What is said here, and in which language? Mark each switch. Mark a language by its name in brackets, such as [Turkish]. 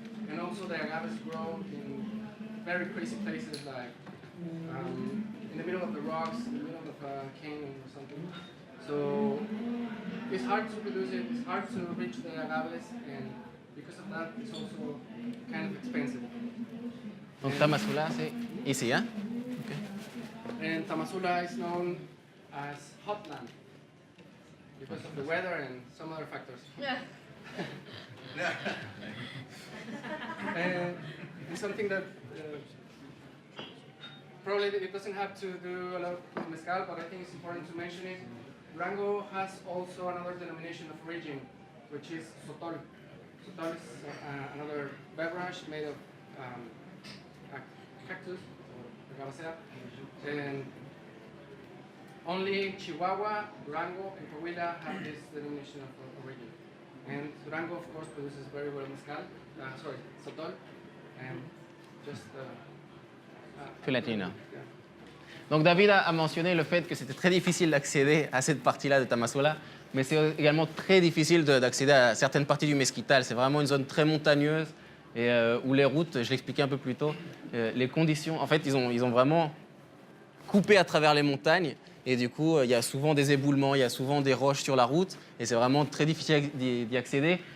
[English] And also the agaves grow in very crazy places like in the middle of the rocks, in the middle of a canyon or something. So it's hard to produce it, it's hard to reach the agaves, and because of that, it's also kind of expensive. [French] Donc Tamazula, c'est ici, hein? [English] And Tamazula is known as hot land because of the weather and some other factors. Yeah. And it's something that probably it doesn't have to do a lot with mezcal, but I think it's important to mention it. Durango has also another denomination of origin, which is sotol. Sotol is another beverage made of a cactus, or agavacea, and only Chihuahua, Durango, and Coahuila have this denomination of origin. And Durango, of course, produces very well mezcal, sotol, and just [Spanish] Gelatina. [English] Yeah. [French] Donc David a mentionné le fait que c'était très difficile d'accéder à cette partie-là de Tamazula, mais c'est également très difficile d'accéder à certaines parties du Mesquital. C'est vraiment une zone très montagneuse et où les routes, je l'expliquais un peu plus tôt, les conditions, en fait, ils ont vraiment coupé à travers les montagnes et du coup, il y a souvent des éboulements, il y a souvent des roches sur la route et c'est vraiment très difficile d'y accéder.